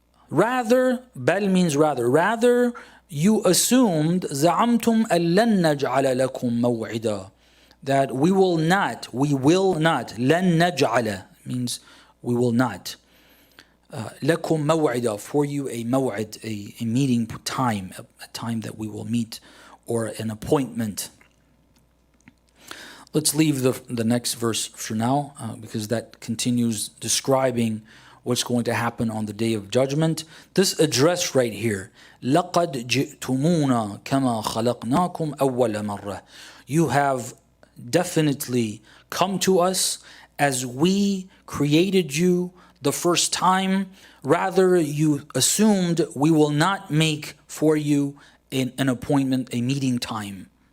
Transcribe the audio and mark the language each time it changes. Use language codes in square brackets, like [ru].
[en] Rather, bal means rather you assumed za'amtum allan naj'ala lakum maw'ida, that we will not, lan naj'ala means we will not, lakum maw'ida, for you a maw'id, a meeting time, a time that we will meet, or an appointment. Let's leave the next verse for now, because that continues describing what's going to happen on the Day of Judgment. This address right here, [ar] لَقَدْ جِئْتُمُونَا كَمَا خَلَقْنَاكُمْ أَوَّلَ مَرَّةٍ. [en] You have definitely come to us as we created you the first time. Rather, you assumed we will not make for you an appointment, a meeting time.